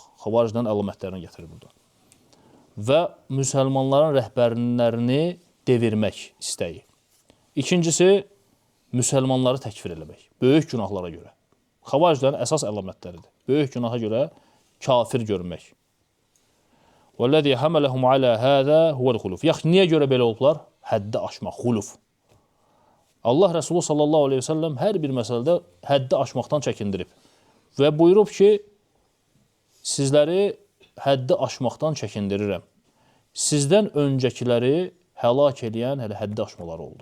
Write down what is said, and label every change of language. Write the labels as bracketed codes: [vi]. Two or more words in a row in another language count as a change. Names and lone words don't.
[az] Xavaricdən əlamətlərini gətirir burada. Və müsəlmanların rəhbərlərini devirmək istəyi. İkincisi, müsəlmanları təkfir eləmək. Böyük günahlara görə. Xavariclərin əsas əlamətləridir. Böyük günaha görə kafir görmək. [ar] وَالَّذِي حَمَلَهُمْ عَلَى هَذَا هُوَ الْخُلُفِ [az] Yaxşı, niyə görə belə olublar? Həddi aşmaq, xuluf. Allah Rəsulü [ar] صلى الله عليه وسلم [az] hər bir məsələdə həddi aşmaqdan çəkindirib. Və buyurub ki, sizləri həddi aşmaqdan çəkindirirəm. Sizdən öncəkiləri həlak eləyən hələ həddi aşmaları oldu.